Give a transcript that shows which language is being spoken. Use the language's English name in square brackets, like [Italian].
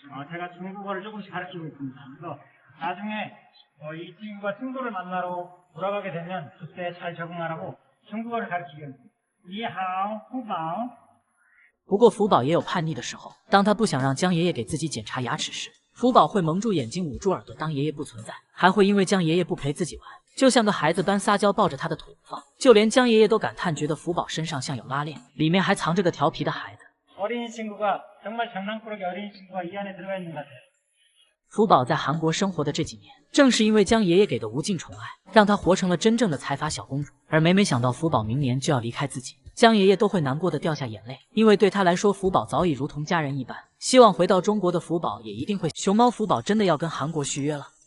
[Korean] 제가 중국어를 조금씩 가르치고 있습니다. 그래서 나중에 이 친구가 친구를 만나러 돌아가게 되면 그때 잘 적응하라고 중국어를 가르치겠습니다. [Chinese] 니하오, 후바오. 不过福宝也有叛逆的时候，当他不想让江爷爷给自己检查牙齿时，福宝会蒙住眼睛，捂住耳朵，当爷爷不存在，还会因为江爷爷不陪自己玩，就像个孩子般撒娇，抱着他的腿不放。就连江爷爷都感叹，觉得福宝身上像有拉链，里面还藏着个调皮的孩子。 [Korean] 어린이 친구가 정말 장난꾸러기 어린이 친구가 이 안에 들어가 있는 것 같아요. [Chinese] 福宝在韩国生活的这几年，正是因为江爷爷给的无尽宠爱，让他活成了真正的财阀小公主。而每想到福宝明年就要离开自己，江爷爷都会难过的掉下眼泪，因为对他来说，福宝早已如同家人一般。希望回到中国的福宝也一定会。熊猫福宝真的要跟韩国续约了。